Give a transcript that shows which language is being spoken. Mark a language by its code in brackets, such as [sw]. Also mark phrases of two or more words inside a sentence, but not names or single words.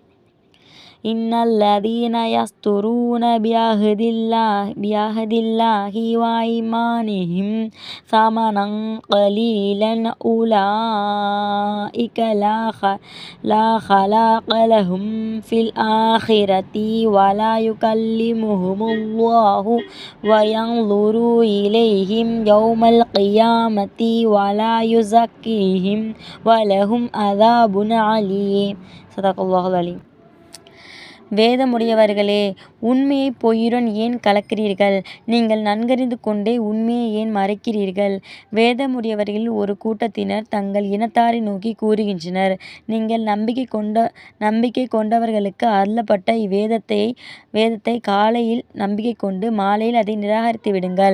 [ar] إن الذين يشترون بعهد الله وأيمانهم ثمنا قليلا أولئك لا خلاق لهم في الآخرة ولا يكلمهم الله وينظر إليهم يوم القيامة ولا يزكيهم ولهم عذاب عليم. صدق الله العليم. [ta] வேதமுடையவர்களே, உண்மையை பொய்யுடன் ஏன் கலக்கிறீர்கள்? நீங்கள் நன்கறிந்து கொண்டே உண்மையை ஏன் மறைக்கிறீர்கள்? வேதமுடையவர்களில் ஒரு கூட்டத்தினர் தங்கள் இனத்தாரை நோக்கி கூறுகின்றனர், நீங்கள் நம்பிக்கை கொண்டவர்களுக்கு அருளப்பட்ட இவ்வேதத்தை காலையில் நம்பிக்கை கொண்டு மாலையில் அதை நிராகரித்து விடுங்கள்.